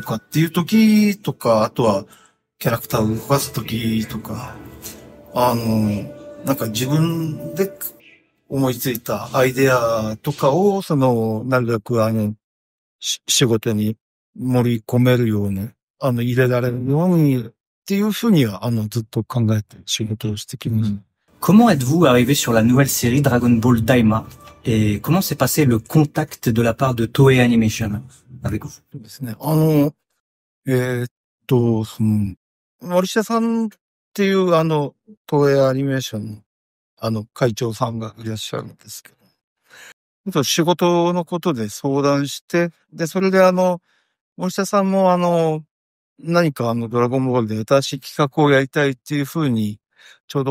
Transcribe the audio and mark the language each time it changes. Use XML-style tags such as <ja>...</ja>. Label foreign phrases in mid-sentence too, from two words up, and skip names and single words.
<ja>かっていう時とか、あとはキャラクターを動かす時とか、なんか自分で思いついたアイデアとかを、なるべく仕事に盛り込めるように、入れられるようにっていうふうには、ずっと考えて仕事をしてきました。</ja> <fr>Comment êtes-vous arrivé sur la nouvelle série Dragon Ball Daima? Et comment s'est passé le contact de la part de Toei Animation avec vous?</fr> <ja>そうですね。森下さんっていう、東映アニメーションの、会長さんがいらっしゃるんですけど、仕事のことで相談して、で、それで森下さんも何かドラゴンボールで新しい企画をやりたいっていうふうに、ちょうど</ja>